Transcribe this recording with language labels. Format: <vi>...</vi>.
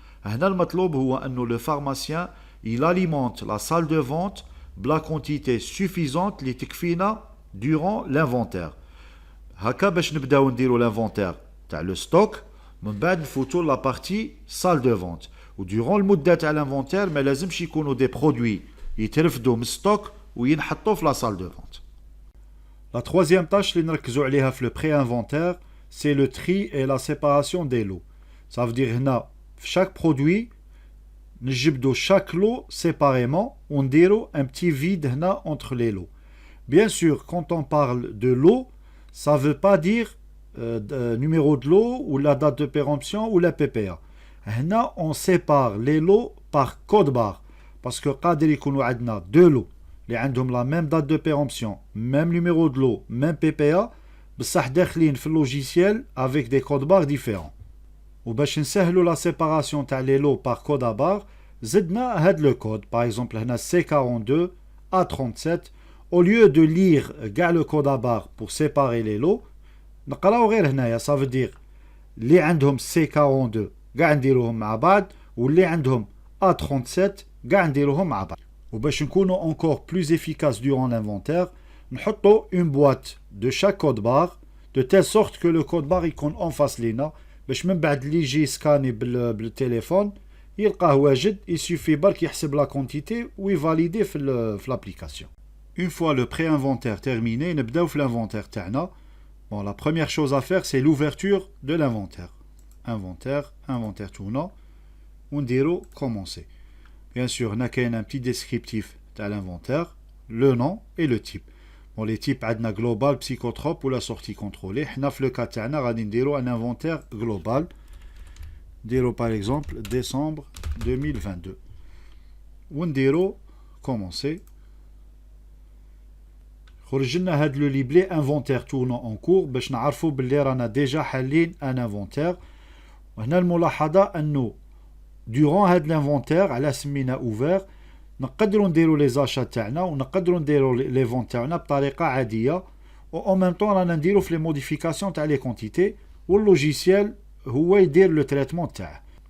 <ar>هنا المطلوب هو انه</ar> <fr>le pharmacien il alimente la salle de vente de la quantité suffisante اللي تكفينا durant l'inventaire.</fr> <ar>هكا باش نبداو نديرو l'inventaire تاع le stock من بعد نفوتو</ar> <fr>la partie salle de vente.</fr> <ar>و durant المدة تاع l'inventaire ما لازمش يكونوا des produits يترفدوا من stock وينحطوا في</ar> <fr>la salle de vente. La troisième tâche</fr> <ar>اللي نركزوا عليها في</ar> <fr>le pré-inventaire c'est le tri et la séparation des lots. Ça veut dire هنا في chaque produit نجبدو chaque lot séparément ونديرو un petit vide هنا entre les lots. Bien sûr, quand on parle de lot, ça veut pas dire numéro de lot ou la date de péremption ou la PPA. هنا on sépare les lots par code barre parce que</fr> <ar>قادر يكونوا عندنا</ar> <fr>deux lots اللي عندهم la même date de péremption, même numéro de lot, même PPA بصح داخلين في logiciel avec des codes barres différents.</fr> <ar>وباش نسهلوا</ar> <fr>la séparation تاع les lots par code à barre زدنا هاد le code par exemple هنا C42 A37 au lieu de lire كاع le code à barre pour séparer les lots نقراو غير هنايا.</fr> <ar>ça veut dire اللي عندهم C42 كاع نديروهم مع بعض واللي عندهم A37 كاع نديروهم مع بعض.</ar> <fr>وباش نكونوا encore plus efficace durant l'inventaire نحطوا une boîte de chaque code barre de telle sorte que le code barre يكون en face لينا</fr> <ar>باش من بعد اللي يجي سكاني بالتليفون يلقاه واجد.</ar> <fr>il suffit</fr> <ar>برك يحسب</ar> <fr>la quantité ويفاليدي في l'application. Une fois le pré-inventaire terminé نبداو في l'inventaire تاعنا. Bon, la première chose à faire c'est l'ouverture de l'inventaire. inventaire tournant ونديرو commencer. Bien sûr هنا كاين un petit descriptif تاع l'inventaire, le nom et le type. Bon, les types عندنا global, psychotrope ou la sortie contrôlée. حنا في le cas تاعنا غادي نديرو un inventaire global. نديرو par exemple décembre 2022 ونديرو commencer.</fr> <ar>خرج لنا هاد لو ليبلي inventaire tournant en cours باش نعرفوا باللي رانا ديجا حالين ان inventaire. وهنا الملاحظة انه durant هاد l'inventaire على سمينا ouvert نقدروا نديروا لي زاشا تاعنا ونقدروا نديروا لي فون تاعنا بطريقة عادية و en même temps رانا نديروا في لي موديفيكاسيون تاع لي كونتيتي واللوجيسيال هو يدير لو تريتمون تاعه.</ar>